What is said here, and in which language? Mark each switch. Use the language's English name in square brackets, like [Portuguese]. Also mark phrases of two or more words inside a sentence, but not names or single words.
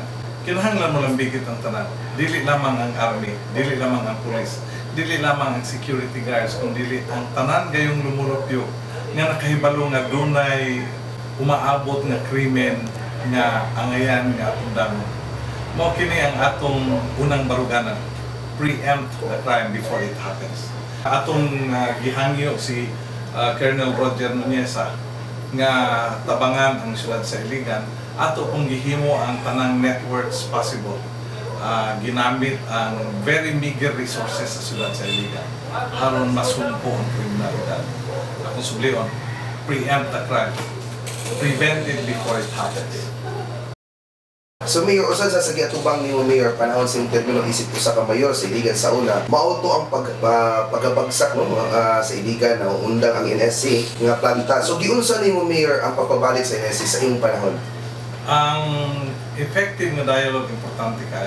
[Cebuano] Kinahanglan mo lang bigit ang tanan. Dili lamang ang army, dili lamang ang police, dili lamang ang security guards, kundi ang tanan gayong lumulupyo nga nakahibalo nga dunay umaabot nga krimen nga angayan nga atong damo. Mao kini ang atong unang baruganan, [English] preempt the crime before it happens. [Cebuano] Atong gihangyo si Colonel Roger Nuñeza nga tabangan ang siyudad sa Iligan, ato pong gihimo ang tanang [English] networks possible. [Cebuano] Ginamit ang [English] very meager resources [Cebuano] sa siyudad sa Iligan aron masumpo ang kriminalidad. Akong sublion, [English] preempt the crime, prevent it before it happens. [Cebuano] So Mayor, usan sa giatubang nimo Mayor panahon sa termino isip usa ka mayor sa Iligan sa una, mauto ang pagabagsak no sa Iligan na undang ang NSC nga planta. So giunsa nimo Mayor ang pagpabalik sa NSC sa imong panahon? Ang effective nga dialogue importante kayo.